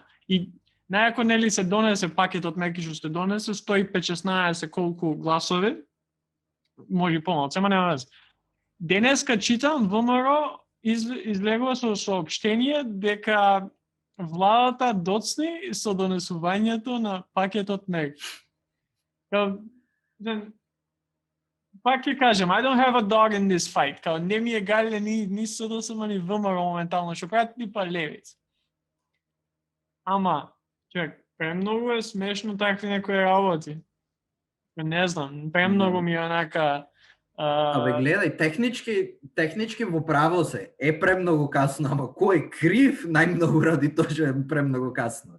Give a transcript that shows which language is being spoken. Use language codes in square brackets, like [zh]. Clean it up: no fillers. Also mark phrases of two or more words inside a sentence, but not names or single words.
[mk] И најако нели се донесе пакетот мерки што се донесе, 115-16 колку гласови, може помалку, ама нема везе. Денеска читам ВМРО излегува со соопштение дека владата доцни со донесувањето на пакетот мерки. Пак ќе кажем, [en] I don't have a dog in this fight. [mk] Не ми е гале ни СДСМ ни ВМРО моментално, што прават типа Левица. Ама, човек, премногу е смешно такви некои работи. Не знам, премногу ми е онака... Абе, гледај, технички во право се, е премногу касно, ама кој е крив, најмногу ради тоа што е премногу касно.